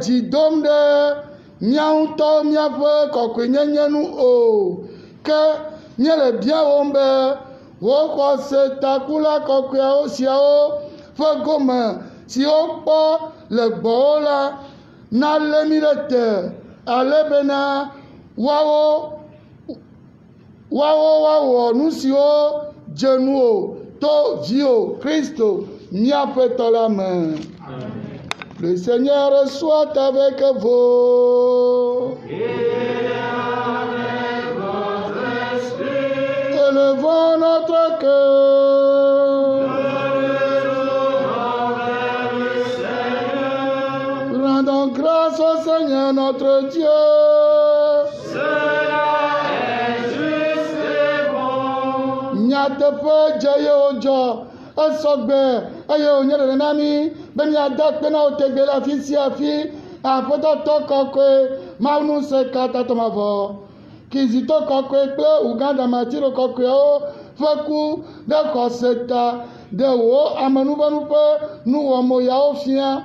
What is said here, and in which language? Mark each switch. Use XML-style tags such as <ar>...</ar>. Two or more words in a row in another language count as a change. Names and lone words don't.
<ee>dzi dom ɖe míawo ŋutɔ míaƒe kɔkɔenyenye nu o ke míele bia wo be wo xɔse takula kɔkɔewo siawo ƒe gome siwo kpɔ le gbɔwo la nalé mi ɖe te ale bena woawɔ nu siwo dze nu o to viwo Kristo míaƒe tɔ la me.</ee> <fr>Le Seigneur soit avec vous. Élevons notre cœur. Rendons grâce au Seigneur notre Dieu. Cela est juste et bon.</fr> <ee>Nyateƒe dze ye wodzɔ esɔgbe eye wònye ɖeɖe mi be miade kpe na wo tegbe le afi sia afi aƒetɔtɔ kɔkɔe Mawu Ŋusẽkatãtɔ mavɔ Kizito kɔkɔe kple Uganda Matiro kɔkɔewo ƒe ku ɖe xɔse ta ɖe wo amenuvenu ƒe nuwɔmoyawo fia.</ee>